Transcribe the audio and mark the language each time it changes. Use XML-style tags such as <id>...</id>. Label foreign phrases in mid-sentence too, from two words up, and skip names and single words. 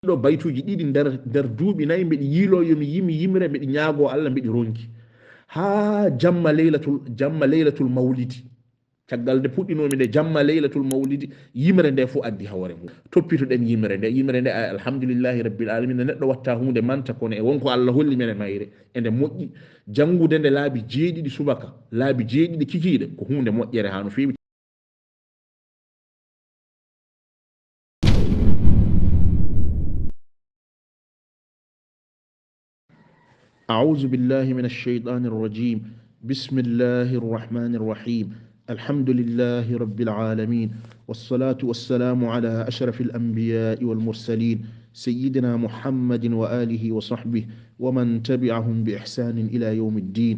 <ff>ɗo baytuji ɗiɗi nder duuɓi nayi mbiɗi yiilo yomi yimi yimre mbiɗi ñaago Allah mbiɗi ronki ha jamma</ff> <ar>ليلة المولد</ar> <ff>caggal nde puɗɗinomi nde jamma</ff> <ar>ليلة المولد</ar> <ff>yimre nde fof addi hawre mum toppitoɗen yimre nde</ff> <ar>الحمد لله رب العالمين</ar> <ff>nde neɗɗo watta hunde manta kono e wonko Allah holli men e mayre ende moƴƴi janngude nde laabi jeeɗiɗi subaka laabi jeeɗiɗi kikiɗe ko hunde moƴƴere ha no fewi.</ff> <ar>أعوذ بالله من الشيطان الرجيم بسم الله الرحمن الرحيم الحمد لله رب العالمين والصلاة والسلام على أشرف الأنبياء والمرسلين سيدنا محمد وآله وصحبه ومن تبعهم بإحسان إلى يوم الدين.</ar>